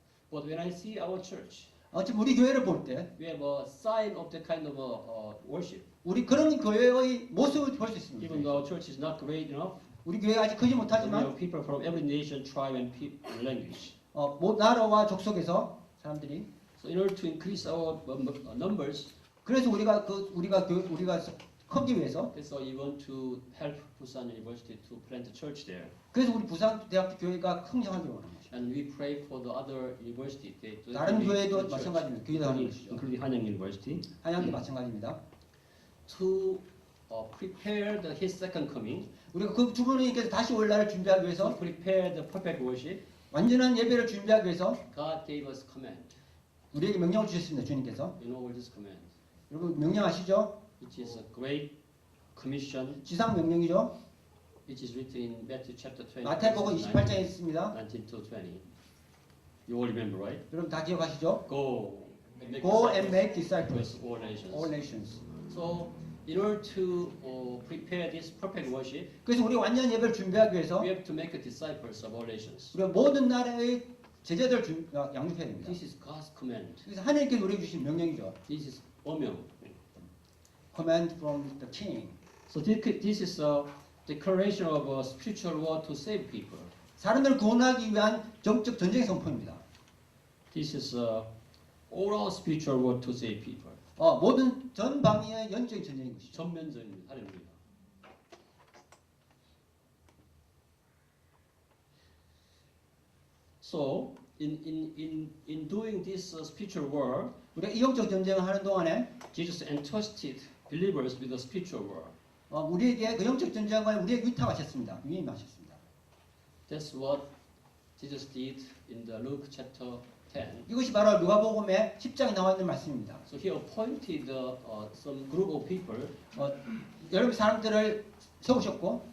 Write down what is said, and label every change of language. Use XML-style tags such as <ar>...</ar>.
<en>But when I see our church,</en> <ko>지금 우리 교회를 볼 때</ko> <en>we have a sign of that kind of worship.</en> <ko>우리 그런 교회의 모습을 볼 수 있습니다.</ko> <en>Even though our church is not great enough,</en> <ko>우리 교회가 아직 크지</ko> <en>we</en> <ko>못하지만</ko> <en>have people from every nation, tribe, and language.</en> <ko>나라와 족속에서 사람들이</ko> <en>So in order to increase our numbers,</en> <ko>그래서 우리가 크기 위해서</ko> <en>so you want to help Busan University to plant a church there.</en> <ko>그래서 우리 부산대학교 교회가 성장하기 원하는 것이죠.</ko> <en>And we pray for the other university.</en> <ko>다른 교회도 마찬가지입니다. 교회도 하는 것이죠.</ko> <en>including Hanyang University,</en> <ko>한양도 마찬가지입니다.</ko> <en>to prepare his second coming,</en> <ko>우리가 그 주님께서 다시 올 날을 준비하기</ko> <en>to</en> <ko>위해서</ko> <en>prepare the perfect worship.</en> <ko>완전한 예배를 준비하기 위해서</ko> <en>God gave us command.</en> <ko>우리에게 명령을 주셨습니다. 주님께서.</ko> <en>You know what this command?</en> <ko>여러분 명령 아시죠?</ko> <en>It is a great commission.</en> <ko>지상 명령이죠.</ko> <en>It is written in Matthew chapter 20,</en> <ko>마태복음</ko> <en>verses</en> <ko>28장에 있습니다.</ko> <en>19 to 20. You all remember, right?</en> <ko>여러분 다 기억하시죠?</ko> <en>Go and make Go and disciples with all nations. all nations. So, in order to prepare this perfect worship,</en> <ko>그래서 우리 완전 예배를 준비하기 위해서</ko> <en>we have to make disciples of all nations.</en> <ko>우리가 모든 나라의 제자들 양육해야 됩니다.</ko> <en>This is God's command.</en> <ko>그래서 하나님께서 우리에게 주신 명령이죠.</ko> <en>This is 어명. Command from the king. So this is a declaration of a spiritual war to save people.</en> <ko>사람들을 구원하기 위한 정적 전쟁 선포입니다.</ko> <en>This is a all-out spiritual war to save people.</en> <ko>모든 전 방위의 영적인 전쟁인 것이죠. 전면전입니다. 할렐루야.</ko> <en>So in doing this spiritual war,</en> <ko>우리가 이 영적 전쟁을 하는 동안에</ko> <en>Jesus entrusted believers with a spiritual war.</en> <ko>우리에게 그 영적 전쟁을 우리에게 위탁하셨습니다. 위임하셨습니다.</ko> <en>That's what Jesus did in the Luke chapter 10.</en> <ko>이것이 바로 누가복음의 10장에 나와 있는 말씀입니다.</ko> <en>So he appointed some group of people,</en> <ko>여러분 사람들을 세우셨고</ko>